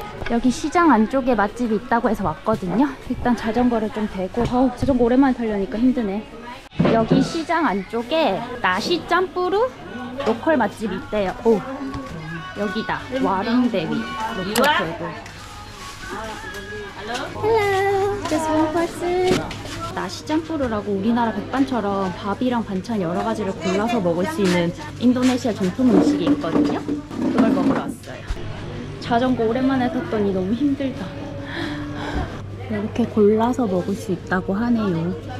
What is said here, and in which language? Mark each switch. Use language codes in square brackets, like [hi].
[ko] 여기 시장 안쪽에 맛집이 있다고 해서 왔거든요. 일단 자전거를 좀 대고 자전거 오랜만에 타려니까 힘드네. 여기 시장 안쪽에 나시 짬뿌루 로컬 맛집이 있대요. 오, 여기다. [en] 와릉대위 로컬 테이블. Hello, just one person. [ko] 나시짬뿌르라고 우리나라 백반처럼 밥이랑 반찬 여러 가지를 골라서 먹을 수 있는 인도네시아 전통 음식이 있거든요. 그걸 먹으러 왔어요. 자전거 오랜만에 탔더니 너무 힘들다. 이렇게 골라서 먹을 수 있다고 하네요.